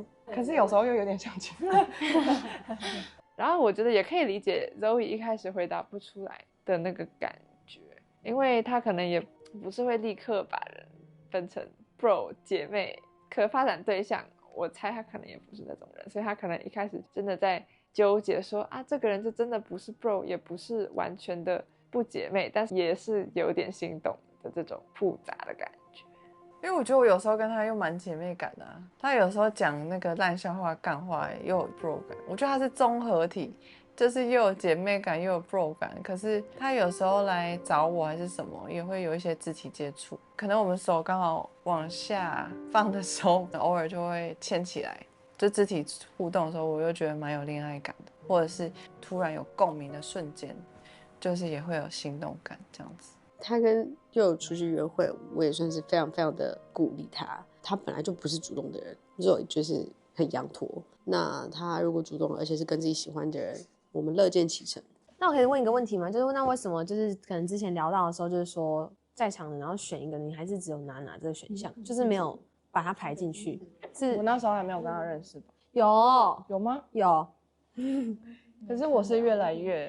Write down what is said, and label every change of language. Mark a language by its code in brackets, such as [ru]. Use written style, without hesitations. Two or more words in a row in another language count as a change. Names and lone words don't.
[zh] 可是有時候又有點像姐妹。然后我覺得也可以理解 Zoe 一開始回答不出來的那個感覺，因為他可能也不是會立刻把人分成 bro 姐妹，可發展對象，我猜他可能也不是那種人，所以他可能一開始真的在糾結說啊，這個人就真的不是 bro， 也不是完全的不姐妹，但是也是有點心動的這種複雜的感覺。因為我覺得我有時候跟他又蠻姐妹感的啊，他有時候講那個爛笑話幹話又有 bro 感，我覺得他是綜合體，就是又有姐妹感又有 bro 感。可是他有時候來找我還是什麼，也會有一些肢體接觸，可能我們手剛好往下放的時候，偶爾就會牽起來，就肢體互動的時候，我又覺得蠻有戀愛感的，或者是突然有共鳴的瞬間，就是也會有心動感這樣子。他跟佑出去約會，我也算是非常非常的鼓勵他。他本來就不是主動的人，Zoe就是很羊駝。那他如果主動了，而且是跟自己喜歡的人，我們樂見其成。那我可以問一個問題嗎？就是那為什麼就是可能之前聊到的時候，就是說在場的然後選一個，你還是只有拿這個選項，就是沒有把他排進去？是我那時候還沒有跟他認識吧？有嗎？有。可是我是越來越